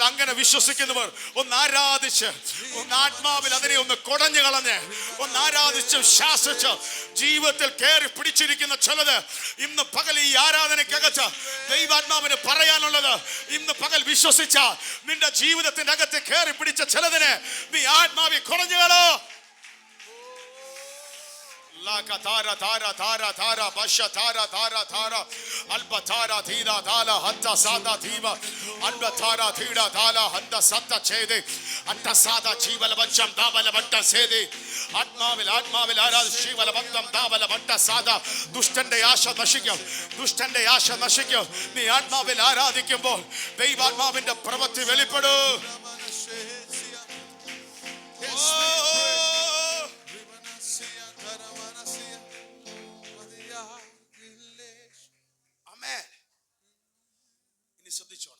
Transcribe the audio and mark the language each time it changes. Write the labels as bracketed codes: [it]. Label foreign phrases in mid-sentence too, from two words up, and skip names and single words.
[ml] അങ്ങനെ വിശ്വസിക്കുന്നവർ ഒന്ന് ആരാധിച്ച്, ഒന്ന് ആത്മാവിൽ അതിനെ ഒന്ന് കൊടഞ്ഞു കളഞ്ഞ്, ഒന്ന് ആരാധിച്ച് ശാസിച്ച് ജീവിതത്തിൽ കയറി പിടിച്ചിരിക്കുന്ന ചിലത് ഇന്ന് പകൽ ഈ ആരാധനയ്ക്കകത്ത് ദൈവാത്മാവിന് പറയാനുള്ളത് ഇന്ന് പകൽ വിശ്വസിച്ച നിന്റെ ജീവിതത്തിന്റെ അകത്ത് കയറി പിടിച്ച ചിലതിനെ നീ ആത്മാവിൽ കൊടഞ്ഞുകളോ. Tara tara tara tara basha tara tara tara alba tara thira dala hatta sada thiva alba tara thira dala hatta satta chede hatta sada jivala vancham davala vatta sede ആത്മാവിൽ ആരാധന ജീവല ഭക്തം ദാവല വട്ട സാദ. ദുഷ്ടന്റെ ആശ നശിക്കും, ദുഷ്ടന്റെ ആശ നശിക്കും. നീ ആത്മാവിൽ ആരാധിക്കുമ്പോൾ ദൈവാത്മാവിന്റെ പ്രവൃത്തി വെളിപ്പെടും. ശ്രദ്ധിച്ചോണം.